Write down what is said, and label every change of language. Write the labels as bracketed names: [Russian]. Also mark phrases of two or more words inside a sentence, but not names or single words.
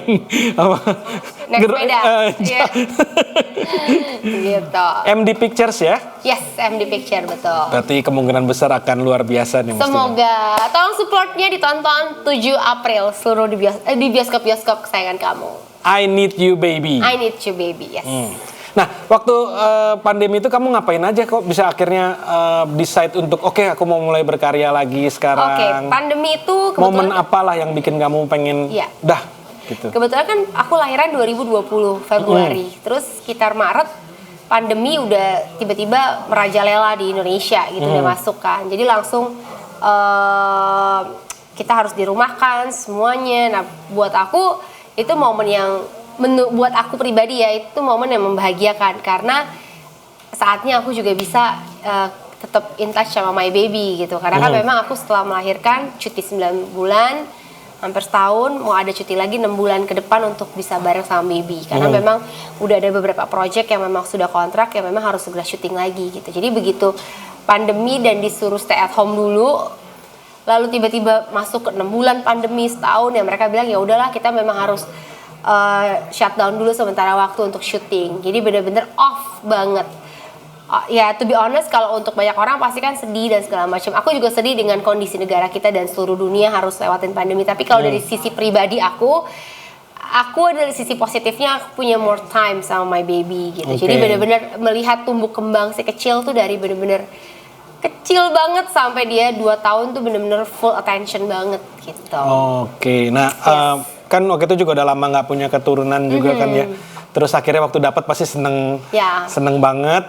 [Indonesian] naik sepeda. Gitu. MD Pictures ya? Yes, MD Picture betul. Berarti kemungkinan besar akan luar biasa nih. Semoga. Tolong supportnya ditonton 7 April seluruh di bioskop-bioskop kesayangan kamu. I Need You Baby. I Need You Baby, yes. Nah, waktu pandemi itu kamu ngapain aja kok bisa akhirnya decide untuk oke, aku mau mulai berkarya lagi sekarang? Pandemi itu momen apalah yang bikin kamu pengen dah gitu? Kebetulan kan aku lahiran 2020 Februari, terus sekitar Maret pandemi udah tiba-tiba merajalela di Indonesia gitu, udah masuk kan. Jadi langsung kita harus dirumahkan semuanya. Nah, buat aku itu momen yang buat aku pribadi ya, itu momen yang membahagiakan karena saatnya aku juga bisa tetap [English] in touch [Indonesian] sama [English] my baby [Indonesian] gitu. Karena kan memang aku setelah melahirkan cuti 9 bulan, hampir setahun, mau ada cuti lagi 6 bulan ke depan untuk bisa bareng sama baby. Karena memang udah ada beberapa project yang memang sudah kontrak yang memang harus segera syuting lagi gitu. Jadi begitu pandemi dan disuruh [English] stay at home [Indonesian] dulu, lalu tiba-tiba masuk ke 6 bulan pandemi setahun, ya mereka bilang ya udahlah kita memang harus shutdown dulu sementara waktu untuk syuting. Jadi bener-bener off banget. Ya [English] to be honest, [Indonesian] kalau untuk banyak orang pasti kan sedih dan segala macam. Aku juga sedih dengan kondisi negara kita dan seluruh dunia harus lewatin pandemi. Tapi kalau dari sisi pribadi aku dari sisi positifnya aku punya [English] more time [Indonesian] sama [English] my baby [Indonesian] gitu. Jadi bener-bener melihat tumbuh kembang si kecil tuh dari bener-bener kecil banget sampai dia 2 tahun tuh bener-bener [English] full attention [Indonesian] banget gitu. Nah kan waktu itu juga udah lama nggak punya keturunan juga kan ya. Terus akhirnya waktu dapat pasti seneng banget.